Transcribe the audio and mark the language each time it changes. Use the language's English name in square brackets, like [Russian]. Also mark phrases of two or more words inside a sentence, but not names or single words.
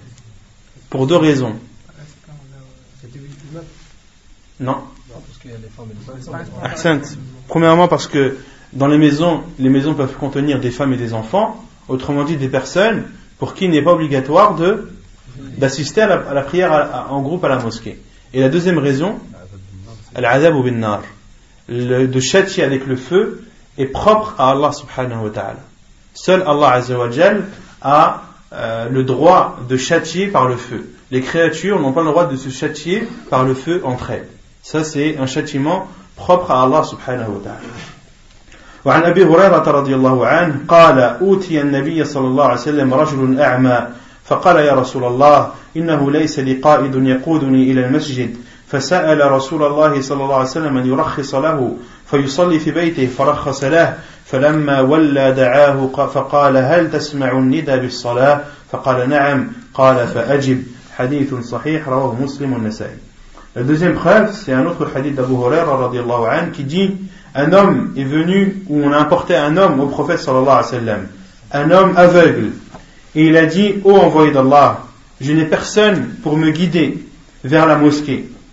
[French] Pour deux raisons. Non. Parce qu'il y a les femmes et les enfants. Premièrement parce que dans les maisons peuvent contenir des femmes et des enfants, autrement dit des personnes pour qui il n'est pas obligatoire d'assister à la prière en groupe à la mosquée. Et la deuxième raison, [Arabic] العذاب بالنار, [French] de châtier avec le feu est propre à [Arabic] الله سبحانه وتعالى. [French] Seul Allah [Arabic] عز وجل [French] a le droit de châtier par le feu. Les créatures n'ont pas le droit de se châtier par le feu entre elles. Ça, c'est un châtiment propre à [Arabic] الله سبحانه وتعالى. وعن أبي هريرة رضي الله عنه قال أوتي النبي صلى الله عليه وسلم رجل أعمى فقال يا رسول الله إنه ليس لي قائد يقودني إلى المسجد فسأل رسول الله صلى الله عليه وسلم أن يرخص له فيصلي في بيته فرخص له فلما ولى دعاه فقال هل تسمع الندى بالصلاة فقال نعم قال فأجب حديث صحيح رواه مسلم والنسائي. [French] La deuxième preuve, c'est un autre hadith d'Abu Huraira [Arabic] رضي الله عنه [French] qui dit un homme est venu, ou on a apporté un homme au prophète [Arabic] صلى الله عليه وسلم, [French] un homme aveugle, et il a dit ô envoyé d'Allah, je n'ai personne pour me guider vers la mosquée.